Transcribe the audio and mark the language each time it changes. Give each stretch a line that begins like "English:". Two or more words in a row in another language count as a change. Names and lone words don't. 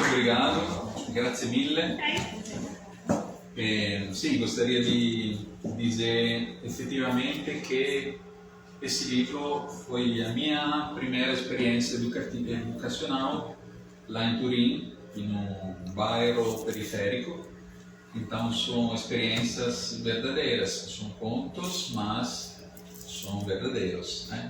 Portuguese: obrigado,
Italian: grazie mille. Sì,
Portuguese: gostaria di dizer efetivamente que esse livro foi a minha primeira experiência educacional lá em Turim, em um bairro periférico. Então são experiências verdadeiras, são contos, mas são verdadeiros, né?